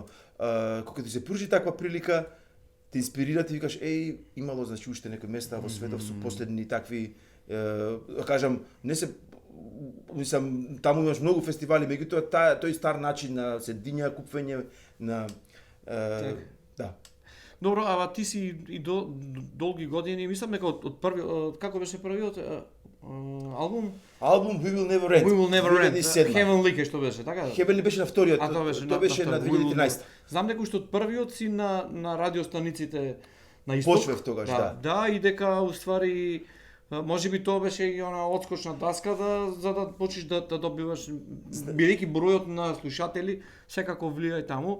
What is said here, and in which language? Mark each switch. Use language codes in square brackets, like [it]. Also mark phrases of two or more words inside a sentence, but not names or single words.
[mk] Кога ти се пружи таква прилика, те инспирира, ти викаш, имало значи уште некои места во светот со последни такви, кажам, не се мислам, таму имаш многу фестивали, меѓутоа тој стар начин на седиња, купување на да. Добро, ама ти си и долги години, мислам дека од првиот, како беше првиот албум? Албум We Will Never End. We Will Never End. Heavenly што беше, така? Heavenly беше на вториот. Тоа беше на 2013. Знам дека уште од првиот си на радиостаниците на Исток. Почвев тогаш, да. Да, и дека уствари можеби тоа беше и она одскочна даска за да почнеш да добиваш, бидејќи бројот на слушатели секако влијае таму.